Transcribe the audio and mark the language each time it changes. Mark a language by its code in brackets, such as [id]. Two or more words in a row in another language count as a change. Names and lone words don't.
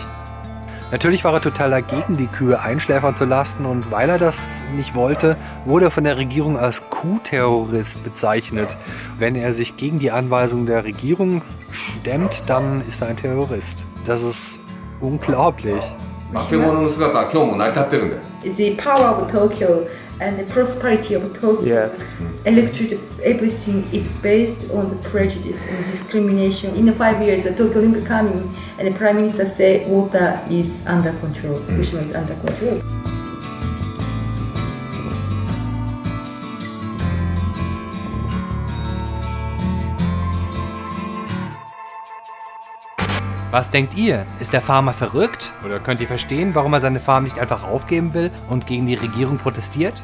[de] Natürlich war er total dagegen, die Kühe einschläfern zu lassen und weil er das nicht wollte, wurde er von der Regierung als Kuhterrorist bezeichnet. Wenn er sich gegen die Anweisung der Regierung stemmt, dann ist er ein Terrorist. Das ist unglaublich. [ja] 化け物の姿は今日も成り立ってるんだよ。 [en] The power of Tokyo and the prosperity of Tokyo, Yes. electricity, everything is based on the prejudice and discrimination. In the 5 years, the Tokyo Olympic coming and the Prime Minister said water is under control, Fukushima is under control. [de] Was denkt ihr? Ist der Farmer verrückt? Oder könnt ihr verstehen, warum er seine Farm nicht einfach aufgeben will und gegen die Regierung protestiert?